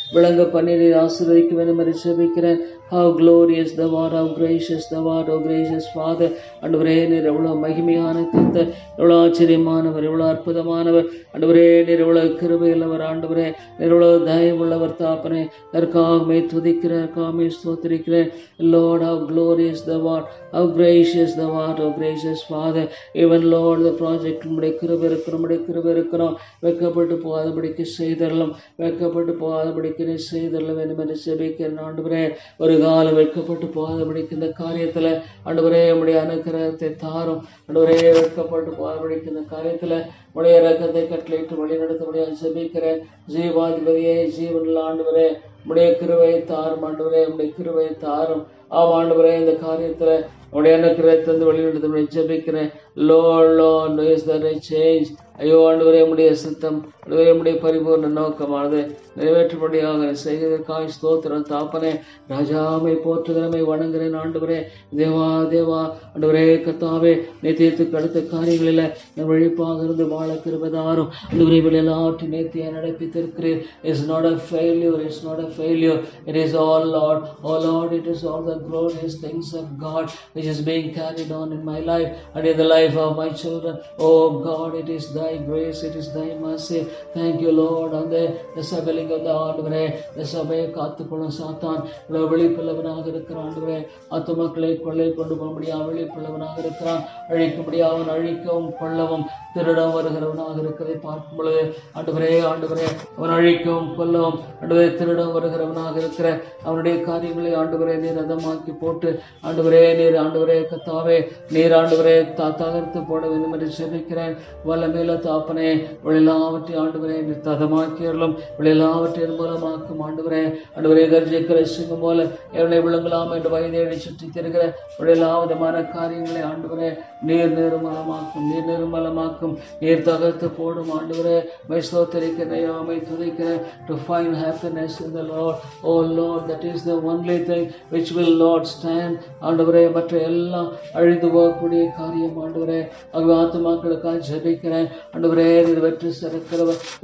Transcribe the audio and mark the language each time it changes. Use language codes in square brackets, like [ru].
[ta] விளங்க பண்ணி நீர் ஆசீர்வதிக்க வேண்டும் என்று ஜெபிக்கிறேன். [en] How glorious thou art, how gracious thou art, oh gracious Father. [ta] ஆண்டவரே நீர் எவ்வளவு மகிமையான கர்த்தர், எவ்வளவு ஆச்சரியமானவர், எவ்வளவு அற்புதமானவர். ஆண்டவரே நீர் எவ்வளவு கிருபையுள்ளவர். ஆண்டவரே நீர் எவ்வளவு தயவுள்ளவர். தாப்பனே அதற்காகவே துதிக்கிறேன், அதற்காகவே ஸ்தோத்திரிக்கிறேன். [en] Lord, how glorious thou art, how gracious thou art, oh gracious Father. Even Lord, the project [ta] நம்முடைய கிருபை இருக்கணும். வெட்கப்பட்டு போகாதபடிக்கு செய்தரலாம், வெட்கப்பட்டு போகாதபடிக்கு நீ செய்தரல வேண்டும் என்று ஜெபிக்கிறேன். ஆண்டவரே ஒரு காலம் வெட்கப்பட்டு போகாதபடிக்கு இந்த காரியத்துல ஆண்டவரே உம்முடைய அனுக்கிரகத்தை தாரும். ஆண்டவரே வெட்கப்பட்டு போகாதபடிக்கு இந்த காரியத்துல உடைய இரக்கத்தை கட்டளையிட்டு வழி நடத்த முடியாது ஜெபிக்கிறேன். ஜீவாதிபதியே, ஜீவனில் ஆண்டவரே உடைய கிருபையை தாரும். ஆண்டவரே உடைய கிருபையை தாரும். ஆண்டவரே இந்த காரியத்துல உடைய அனுக்கிரகத்தை வழி நடத்த முடியாது ஜெபிக்கிறேன். [en] Lord, is that a change? [ta] ஐயோ ஆண்டவரே உம்முடைய சித்தம், ஆண்டவரே உம்முடைய பரிபூர்ண நோக்கமானது நிறைவேற்றும்படியாக செய்வதற்காக ஸ்தோத்திரம். தாப்பனே ராஜாமை போற்றுகிறமை வணங்குகிறேன். ஆண்டவரே தேவா ஆண்டவரே கர்த்தாவே நித்தியத்துக்கு அடுத்த காரியங்களில் என் விழிப்பாக இருந்து வாழ கிருபைதாரும். ஆண்டவரே எல்லாவற்றையும் நேர்த்தியை நடப்பித்திருக்கிறீர். [en] It's not a failure, it's not a failure. It is all Lord. Oh Lord, it is all the glorious things of God which is being carried on in my life and in the life of my children. Oh God, it is thy grace, it is thy mercy. Thank you Lord. [ta] அந்த சபையிலிங்க வந்து ஆண்டவரே இந்த சபையை காத்துக்கொள்ளும் சாத்தான் விழிப்புள்ளவனாக இருக்கிறான். ஆண்டவரே ஆத்துமக்களை கொள்ளை கொண்டு போக முடியாது விழிப்புள்ளவனாக இருக்கிறான். அழிக்கும்படியா அவன் அழிக்கவும் கொள்ளவும் திருடம் வருகிறவனாக இருக்கிறதை பார்க்கும் பொழுது ஆண்டவரே அவன் அழிக்கவும் கொல்லவும் ஆண்டவரே திருடம் வருகிறவனாக இருக்கிற அவனுடைய காரியங்களை ஆண்டவரே நீர் ரதமாக்கி போட்டு ஆண்டவரே கர்த்தாவே நீர் ஆண்டவரே தகர்த்து போட வேண்டும் என்று ஜெபிக்கிறேன். வல்லமையில தாப்பனே எல்லாவற்றையும் ஆண்டவரே நீர் ததமாக்கியர்களும் எல்லாவற்றையும் மூலமாக்கும். ஆண்டவரே கர்ஜிக்கிற சிங்கம் போல எவனை விழுங்கலாம் என்று வயதை சுற்றி தருகிற எல்லா விதமான காரியங்களை ஆண்டவரே நீர் நிர்மலமாக்கும், நீர் தகர்த்து போடும். ஆண்டவரே மை துதிக்கிறேன். [en] To find happiness in the Lord. Oh Lord, that is the only thing which will not stand. [ta] ஆண்டவரே மற்ற எல்லாம் அழிந்து போகக்கூடிய காரியம். ஆண்டவரே ஆத்துமாக்களுக்காக ஜெபிக்கிறேன். ஆண்டவரே நீர் வெற்றி சிறந்தவர்.